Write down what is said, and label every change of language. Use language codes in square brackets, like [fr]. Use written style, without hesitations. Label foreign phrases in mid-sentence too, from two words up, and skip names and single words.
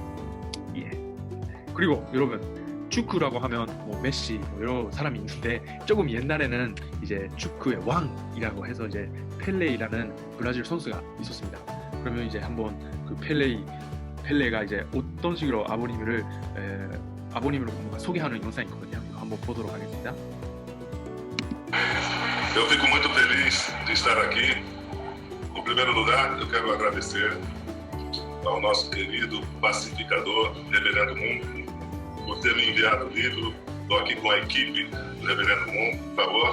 [ko] 그리고 여러분 축구라고 하면 뭐 메시 뭐 여러 사람이 있는데 조금 옛날에는 이제 축구의 왕이라고 해서 이제 펠레이라는 브라질 선수가 있었습니다. 그러면 이제 한번 그 펠레가 이제 어떤 식으로 아버님을 뭔가 소개하는 영상이 있거든요. 이거 한번 보도록 하겠습니다. [pt] Eu fico muito feliz de estar aqui. Em primeiro lugar, eu quero agradecer ao nosso querido pacificador, Reverendo Mundo, por ter me enviado o livro. Estou aqui com a equipe do Reverendo Mundo, por favor.